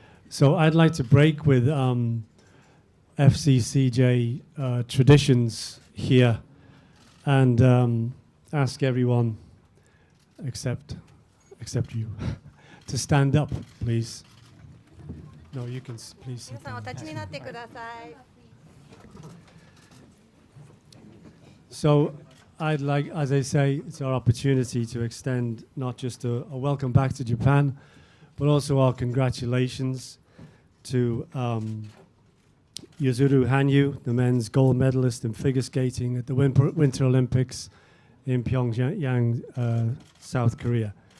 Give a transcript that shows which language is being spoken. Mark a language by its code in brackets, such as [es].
[en] So I'd like to break with FCCJ traditions here and ask everyone, except you, to stand up, please. No, you can please sit [ja] 皆さんお [en] down. [ja] 立ちになってください。 [en] So I'd like, as I say, it's our opportunity to extend not just a welcome back to Japan, but also our congratulations to Yuzuru Hanyu, the men's gold medalist in figure skating at the Winter Olympics in PyeongChang, South Korea.